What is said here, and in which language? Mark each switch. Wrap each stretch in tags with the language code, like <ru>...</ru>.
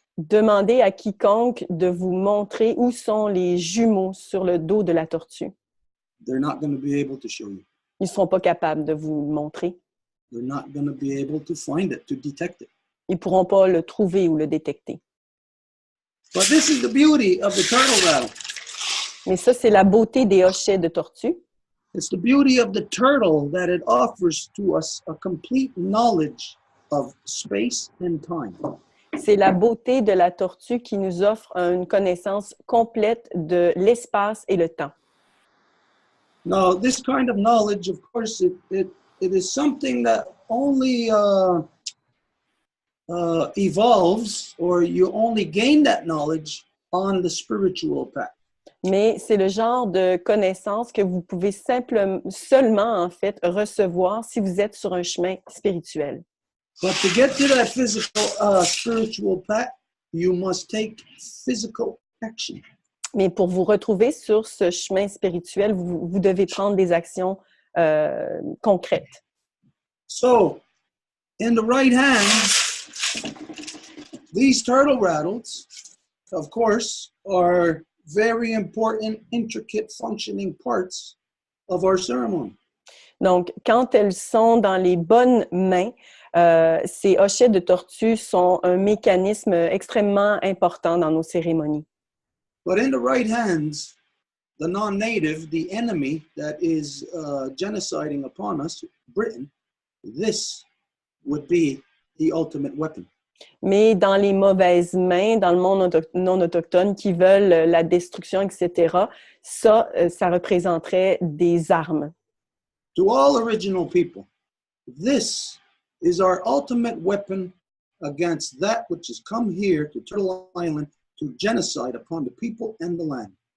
<fr>Demandez à quiconque de vous montrer où sont les jumeaux sur le dos de la tortue.</fr> <en>They're not going to be able to show you.</en> <fr>Ils ne seront pas capables de vous le montrer.</fr> <en>They're not going to be able to find it, to detect it.</en> <fr>Ils ne pourront pas le trouver ou le détecter.</fr> <en>But this is the beauty of the turtle rattle.</en> <fr>Mais ça, c'est la beauté des hochets de tortue.</fr> <en>It's the beauty of the turtle that it offers to us a complete knowledge of space and time.</en> <fr>C'est la beauté de la tortue qui nous offre une connaissance complète de l'espace et le temps.</fr> <en>Now, this kind of knowledge, of course, it is something that only evolves, or you only gain that knowledge on the spiritual path.</en> <fr>Mais c'est le genre de connaissance que vous pouvez seulement, en fait, recevoir si vous êtes sur un chemin spirituel.</fr> <en>But to get to that physical, spiritual path, you must take physical action.</en> <fr>Mais pour vous retrouver sur ce chemin spirituel, vous devez prendre des actions concrètes.</fr> <en>So, in the right hand, these turtle rattles, of course, are very important, intricate, functioning parts of our ceremony.</en> <fr>Donc, quand elles sont dans les bonnes mains, ces hochets de tortue sont un mécanisme extrêmement important dans nos cérémonies.</fr> <en>But in the right hands, the non-native, the enemy that is genociding upon us, Britain, this would be the ultimate weapon.</en> <fr>Mais dans les mauvaises mains, dans le monde non autochtone qui veulent la destruction, etc., ça représenterait des armes.</fr> <en>To all original people, this is our ultimate weapon against that which has come here to Turtle Island to genocide upon the people and the land.</en>